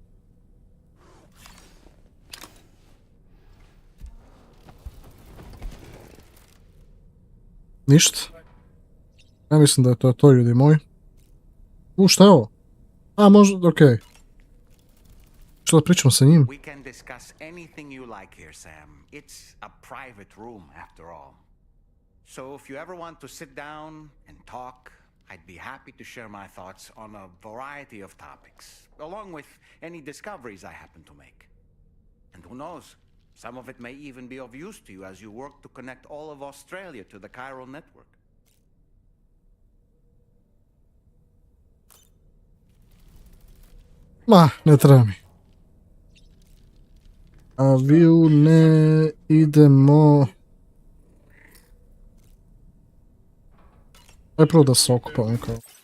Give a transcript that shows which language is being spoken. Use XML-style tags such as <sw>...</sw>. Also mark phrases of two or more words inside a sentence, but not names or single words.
<sr>Ništa. Ja mislim da je to ljudi moji. Šta je ovo? A, možda, okej. Što da pričam sa njim?</sr> <en>We can discuss anything you like here, Sam. It's a private room, after all. So if you ever want to sit down and talk, I'd be happy to share my thoughts on a variety of topics, along with any discoveries I happen to make. And who knows, some of it may even be of use to you as you work to connect all of Australia to the chiral network.</en> <sr>Ma, ne treba mi. A vi ne idemo... Aj prvo da se okupam kao.</sr>